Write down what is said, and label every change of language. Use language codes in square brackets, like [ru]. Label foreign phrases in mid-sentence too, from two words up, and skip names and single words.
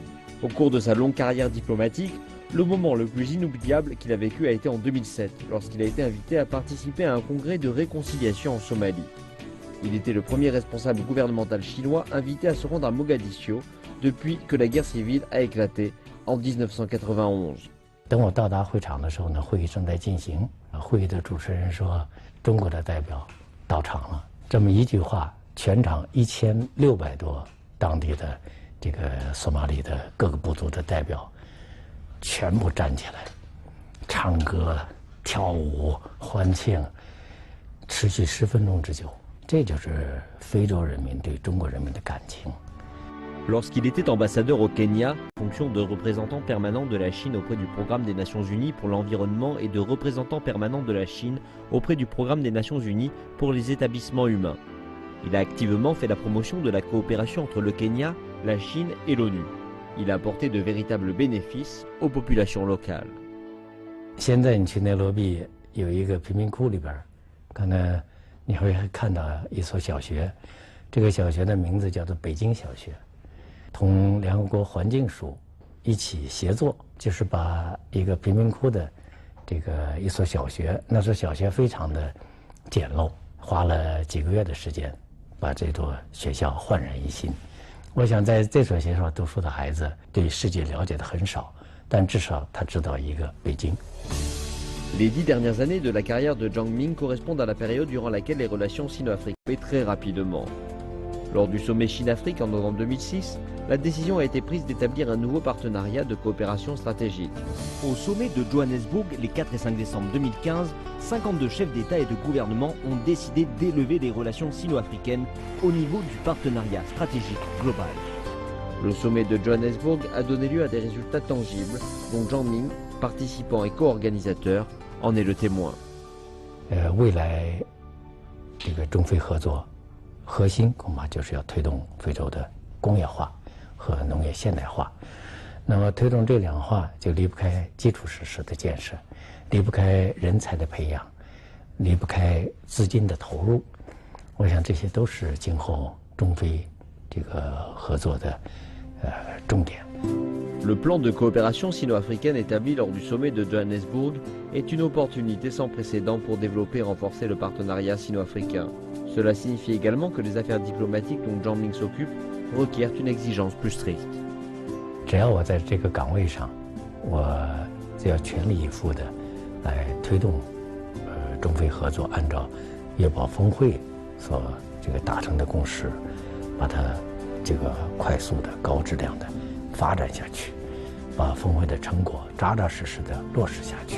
[fr] Au cours de sa longue carrière diplomatique, le moment le plus inoubliable qu'il a vécu a été en 2007, lorsqu'il a été invité à participer à un congrès de réconciliation en Somalie. Il était le premier responsable gouvernemental chinois invité à se rendre à Mogadiscio depuis que la guerre civile a éclaté en 1991. [zh] 等我到达会场的时候呢，会议正在进行。会议的主持人说：“中国的代表到场了。” 这么一句话，全场1600多当地的这个索马里的各个部族的代表全部站起来，唱歌、跳舞、欢庆，持续10分钟之久。这就是非洲人民对中国人民的感情。 [fr] Lorsqu'il était ambassadeur au Kenya, fonction de représentant permanent de la Chine auprès du Programme des Nations Unies pour l'environnement et de représentant permanent de la Chine auprès du Programme des Nations Unies pour les établissements humains. Il a activement fait la promotion de la coopération entre le Kenya, la Chine et l'ONU. Il a apporté de véritables bénéfices aux populations locales. [zh] 现在你去内罗毕有一个贫民窟里边，可能你会看到一所小学，这个小学的名字叫做北京小学。同联合国环境署一起协作，就是把一个贫民窟的这个一所小学，那所小学非常的简陋，花了几个月的时间，把这座学校焕然一新。我想在这所学校读书的孩子对世界了解的很少，但至少他知道一个北京。 [fr] Les 10 dernières années de la carrière de Zhang Ming correspondent à la période durant laquelle les relations sino-africaines très rapidement. Lors du sommet Chine-Afrique en novembre 2006, la décision a été prise d'établir un nouveau partenariat de coopération stratégique. Au sommet de Johannesburg, les 4 et 5 décembre 2015, 52 chefs d'État et de gouvernement ont décidé d'élever les relations sino-africaines au niveau du partenariat stratégique global. Le sommet de Johannesburg a donné lieu à des résultats tangibles, dont Zhang Ming, participant et co-organisateur, en est le témoin. [zh] 未来这个中非合作核心恐怕就是要推动非洲的工业化和农业现代化。那么推动这两化就离不开基础设施的建设，离不开人才的培养，离不开资金的投入。我想这些都是今后中非这个合作的重点。 [fr] Le plan de coopération sino-africaine établi lors du sommet de Johannesburg est une opportunité sans précédent pour développer et renforcer le partenariat sino-africain. Cela signifie également que les affaires diplomatiques dont Zhang Ming s'occupe requièrent une exigence plus stricte. [zh] 只要我在这个岗位上，我就要全力以赴的来推动中非合作，按照约堡峰会所这个达成的共识，把它这个快速的、高质量的发展下去，把峰会的成果扎扎实实的落实下去。